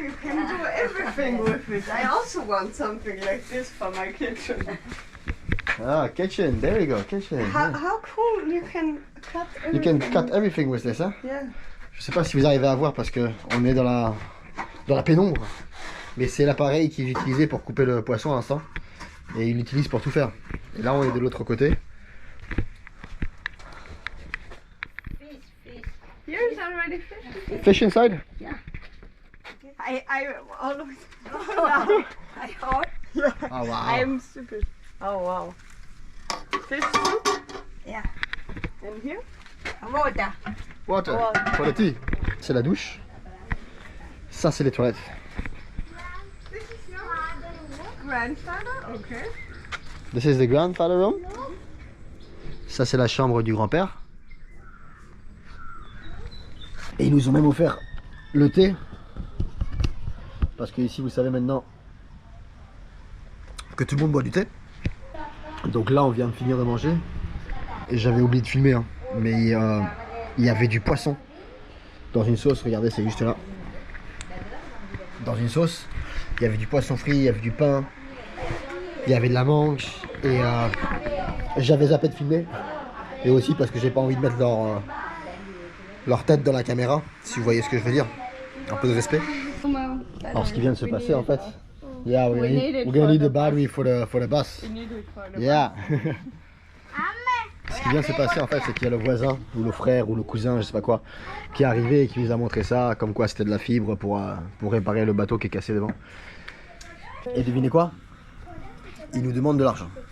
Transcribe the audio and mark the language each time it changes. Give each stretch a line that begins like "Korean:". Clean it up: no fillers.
English: You can do everything with it. I also want something like this for my kitchen. Ah, kitchen, there you go, kitchen. How cool you can cut You everything. can cut everything with this, hein? Yeah.
French: Je sais pas si vous arrivez à voir parce que on est dans la pénombre. Mais c'est l'appareil qu'il utilisait pour couper le poisson à l'instant. Et il l'utilise pour tout faire. Et là on est de l'autre côté.
English: Here's already fish. Fish inside? I always. I thought. Ah wow. I'm stupid. Oh wow. Fish soup. Yeah. And here? Water. Water. For the tea.
French: C'est la douche. Ça c'est les toilettes.
English: This is your grandfather? Okay. This is the grandfather room.
French: Ça c'est la chambre du grand-père. Et ils nous ont même offert le thé. Parce que ici vous savez maintenant que tout le monde boit du thé. Donc là on vient de finir de manger. Et j'avais oublié de filmer hein. Mais il y avait du poisson dans une sauce, regardez c'est juste là. Dans une sauce, il y avait du poisson frit, il y avait du pain, il y avait de la mangue. Et j'avais zappé de filmer. Et aussi parce que j'ai pas envie de mettre leur tête dans la caméra, si vous voyez ce que je veux dire. Un peu de respect. Alors ce qui vient de se passer en fait.
English: Yeah, we're gonna need the battery for the bus. We need it for the Yeah.
French: Ce qui vient de se passer en fait, c'est qu'il y a le voisin ou le frère ou le cousin, je sais pas quoi, qui est arrivé et qui nous a montré ça, comme quoi c'était de la fibre pour réparer le bateau qui est cassé devant. Et devinez quoi? Ils nous demandent de l'argent.